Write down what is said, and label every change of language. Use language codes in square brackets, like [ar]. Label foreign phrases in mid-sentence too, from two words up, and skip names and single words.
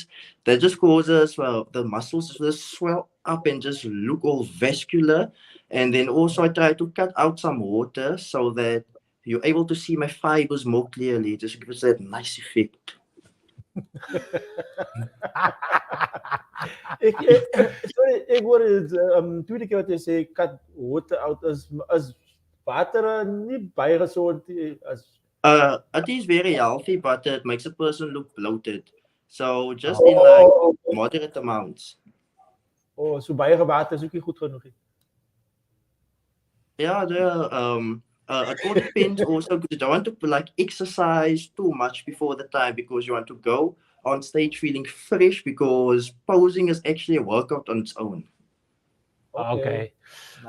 [en] That just causes the muscles to just swell up and just look all vascular. And then also I try to cut out some water so that you're able to see my fibers more clearly. Just gives that nice effect. Sorry, [af] ek hoor tweede keer wat jy sê [en] cut water out [af] is water nie baie gesond as [en] It is very healthy, but it makes a person look bloated. So just in like moderate amounts. [af] oh, so baie water is ook nie goed genoeg nie. [en] Yeah, it all depends also because you don't want to like exercise too much before the time because you want to go on stage feeling fresh because posing is actually a workout on its own. Okay. Nice.